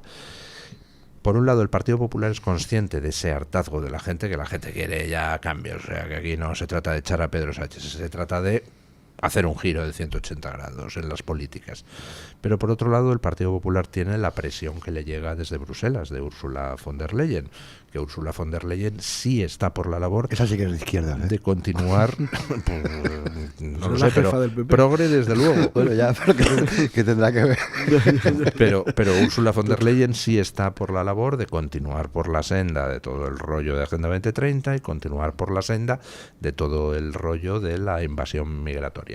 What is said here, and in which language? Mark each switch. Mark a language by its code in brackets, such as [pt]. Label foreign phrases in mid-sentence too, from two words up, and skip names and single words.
[es] Por un lado, el Partido Popular es consciente de ese hartazgo de la gente, que la gente quiere ya cambios, o sea, que aquí no se trata de echar a Pedro Sánchez, se trata de hacer un giro de 180 grados en las políticas. Pero por otro lado, el Partido Popular tiene la presión que le llega desde Bruselas, de Ursula von der Leyen, que Ursula von der Leyen sí está por la labor... Esa sí que es de izquierda, ¿eh? De continuar... no lo sé, pero progre desde luego. Bueno, ya, pero que tendrá que ver. Pero Ursula von der Leyen sí está por la labor de continuar por la senda de todo el rollo de Agenda 2030 y continuar por la senda de todo el rollo de la invasión migratoria.